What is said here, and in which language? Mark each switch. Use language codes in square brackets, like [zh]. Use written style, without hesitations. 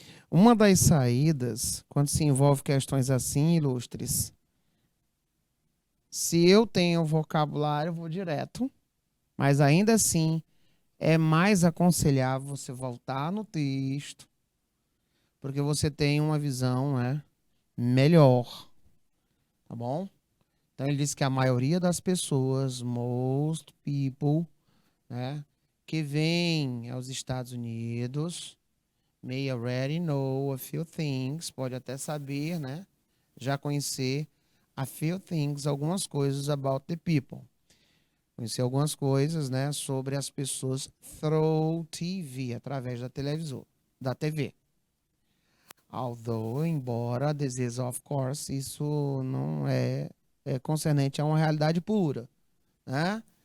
[pt] Uma das saídas, quando se envolve questões assim, ilustres, se eu tenho vocabulário, eu vou direto, mas ainda assim é mais aconselhável você voltar no texto, porque você tem uma visão, né, melhor, tá bom? Então ele diz que a maioria das pessoas, [en] most people, [pt] né, que vêm aos Estados Unidos, [en] may already know a few things, [pt] pode até saber, né, já conhecer [en] a few things, [pt] algumas coisas [en] about the people. [pt] Conhecer algumas coisas, né, sobre as pessoas [en] through TV, [pt] através da televisão, da TV. Although, embora, [en] this is, of course, [pt] isso não é concernente a uma realidade pura, né?